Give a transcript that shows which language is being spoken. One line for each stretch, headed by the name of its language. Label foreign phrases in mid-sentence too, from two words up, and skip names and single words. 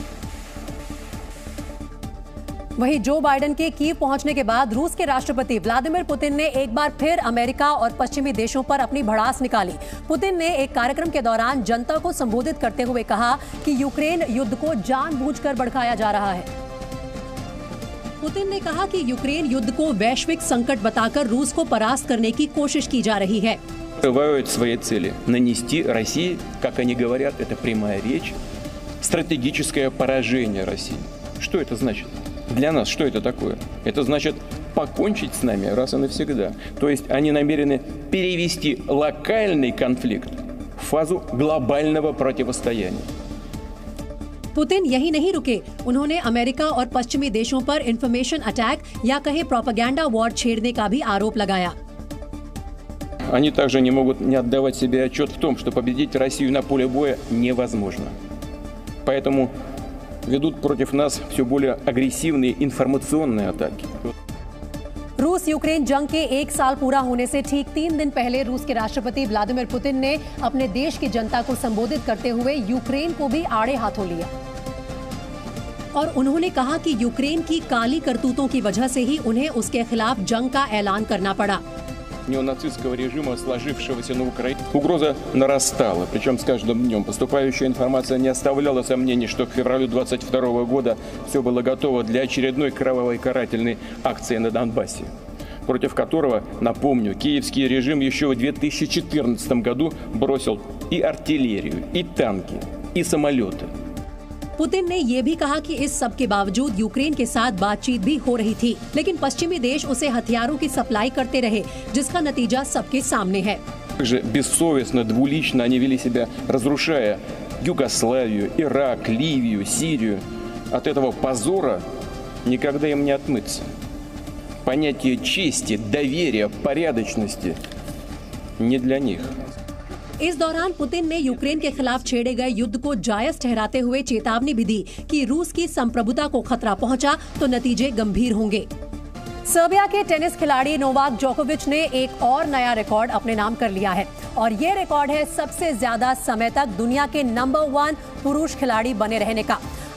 Hindi: वहीं जो बाइडेन के कीव पहुंचने के बाद रूस के राष्ट्रपति व्लादिमीर पुतिन ने एक बार फिर अमेरिका और पश्चिमी देशों पर अपनी भड़ास निकाली। पुतिन ने एक कार्यक्रम के दौरान जनता को संबोधित करते हुए कहा कि यूक्रेन युद्ध को जानबूझकर भड़काया जा रहा है। पुतिन ने कहा कि यूक्रेन युद्ध को वैश्विक संकट बताकर रूस को परास्त करने की कोशिश की जा रही है।
Russian: Скрывают свои цели. Нанести России, как они говорят, это прямая речь, стратегическое поражение России. Что это значит? Для нас что это такое? Это значит покончить с нами раз и навсегда. То есть они намерены перевести локальный конфликт в фазу глобального противостояния.
Hindi: पुतिन यही नहीं रुके, उन्होंने अमेरिका और पश्चिमी देशों पर
English: information attack
Hindi: या कहे
English: propaganda war
Hindi: छेड़ने का भी आरोप लगाया।
Russian: Они также не могут не отдавать себе отчет в том, что победить Россию на поле боя невозможно. Поэтому ведут против нас все более агрессивные информационные атаки.
Hindi: रूस यूक्रेन जंग के 1 साल पूरा होने से ठीक 3 दिन पहले रूस के राष्ट्रपति व्लादिमीर पुतिन ने अपने देश की जनता को संबोधित करते हुए यूक्रेन को भी आड़े हाथों लिया और उन्होंने कहा कि यूक्रेन की काली करतूतों की वजह से ही उन्हें उसके खिलाफ जंग का ऐलान करना पड़ा।
Russian: Неонацистского режима, сложившегося на Украине. Угроза нарастала, причем с каждым днем. Поступающая информация не оставляла сомнений, что к февралю 2022 года все было готово для очередной кровавой карательной акции на Донбассе, против которого, напомню, киевский режим еще в 2014 году бросил и артиллерию, и танки, и самолеты.
Hindi: पुतिन ने यह भी कहा कि इस सब के बावजूद यूक्रेन के साथ बातचीत भी हो रही थी, लेकिन पश्चिमी देश उसे हथियारों की सप्लाई करते रहे, जिसका नतीजा सबके सामने है।
Russian: Также бессовестно, двулично они вели себя, разрушая Югославию, Ирак, Ливию, Сирию. От этого позора никогда им не отмыться. Понятие чести, доверия, порядочности не для них.
Hindi: इस दौरान पुतिन ने यूक्रेन के खिलाफ छेड़े गए युद्ध को जायज ठहराते हुए चेतावनी भी दी कि रूस की संप्रभुता को खतरा पहुंचा तो नतीजे गंभीर होंगे। सर्बिया के टेनिस खिलाड़ी नोवाक जोकोविच ने एक और नया रिकॉर्ड अपने नाम कर लिया है और ये रिकॉर्ड है सबसे ज्यादा समय तक दुनिया के नंबर 1 पुरुष खिलाड़ी बने रहने का।